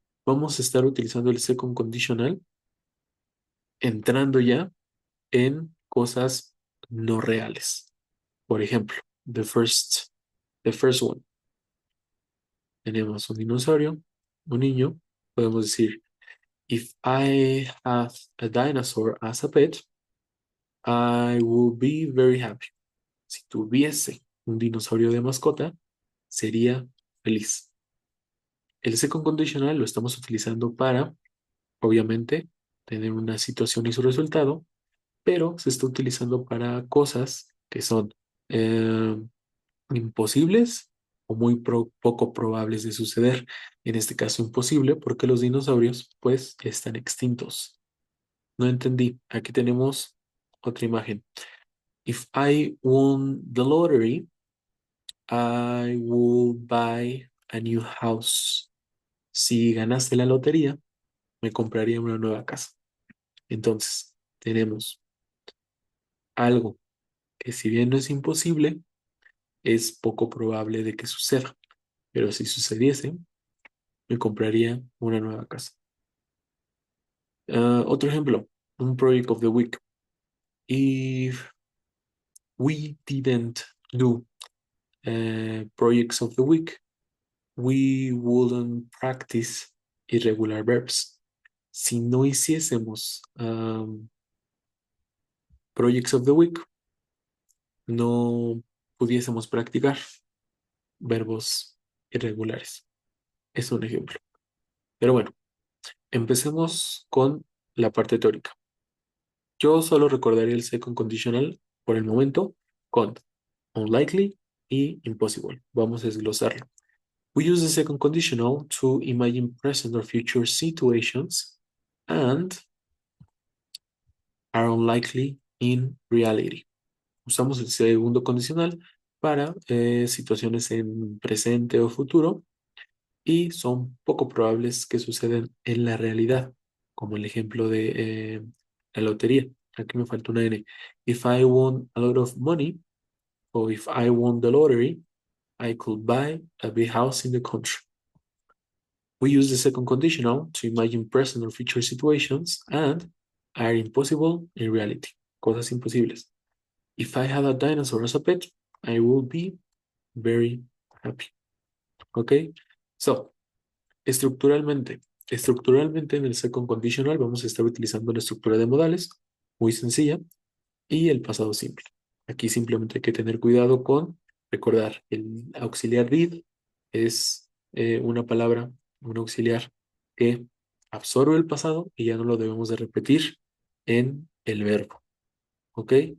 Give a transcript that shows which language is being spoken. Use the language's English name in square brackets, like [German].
[Spanish] Vamos a estar utilizando el second conditional entrando ya en cosas no reales. Por ejemplo, [English] the first one. [Spanish] Tenemos un dinosaurio, un niño. Podemos decir, [English] if I have a dinosaur as a pet, I will be very happy. [Spanish] Si tuviese un dinosaurio de mascota, sería feliz. El second conditional lo estamos utilizando para, obviamente, tener una situación y su resultado, pero se está utilizando para cosas que son eh, imposibles o muy poco probables de suceder. En este caso, imposible porque los dinosaurios, pues, están extintos. No entendí. Aquí tenemos otra imagen. [English] If I won the lottery, I will buy a new house. [Spanish] Si ganaste la lotería, me compraría una nueva casa. Entonces, tenemos algo que si bien no es imposible, es poco probable de que suceda. Pero si sucediese, me compraría una nueva casa. Otro ejemplo, un [English] project of the week. If we didn't do projects of the week, we wouldn't practice irregular verbs. [Spanish] Si no hiciésemos [English] projects of the week, [Spanish] no pudiésemos practicar verbos irregulares. Es un ejemplo. Pero bueno, empecemos con la parte teórica. Yo solo recordaré el second conditional por el momento con unlikely y impossible. Vamos a desglosarlo. [English] We use the second conditional to imagine present or future situations and are unlikely in reality. [Spanish] Usamos el segundo condicional para situaciones en presente o futuro y son poco probables que sucedan en la realidad, como el ejemplo de la lotería. Aquí me falta una N. [English] If I won a lot of money, or if I won the lottery, I could buy a big house in the country. We use the second conditional to imagine present or future situations and are impossible in reality. [Spanish] Cosas imposibles. [English] If I had a dinosaur as a pet, I would be very happy. Okay? [Spanish] So, estructuralmente en el second conditional vamos a estar utilizando la estructura de modales, muy sencilla, y el pasado simple. Aquí simplemente hay que tener cuidado con recordar el auxiliar did es una palabra, un auxiliar que absorbe el pasado y ya no lo debemos de repetir en el verbo. ¿Ok?